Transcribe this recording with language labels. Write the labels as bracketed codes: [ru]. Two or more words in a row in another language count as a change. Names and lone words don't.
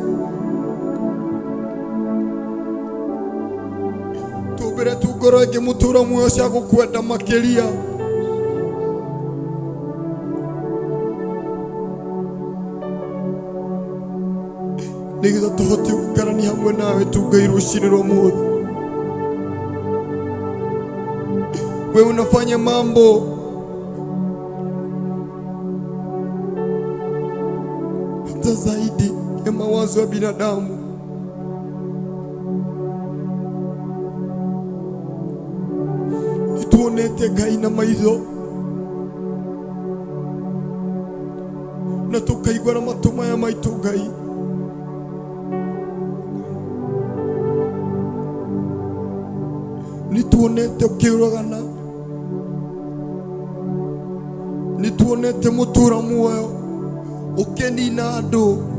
[ki] Tumbĩre tu ngoro ingĩ mũtũra muoyo cia gũkwenda makĩria. Nĩgetha tũhote gũikarania hamwe nawe tu Ngai rũciinĩ rwa ũmũthĩ. [sw] Wewe unafanya mambo hata zaidi ya mawazo ya binadamu. [ki] Nituonete Ngai na maitho, na tukaigua na matũ maya maitũ Ngai. Nituonete ũkĩũragana, nituonete mũtũra muoyo ũkĩnina andũ.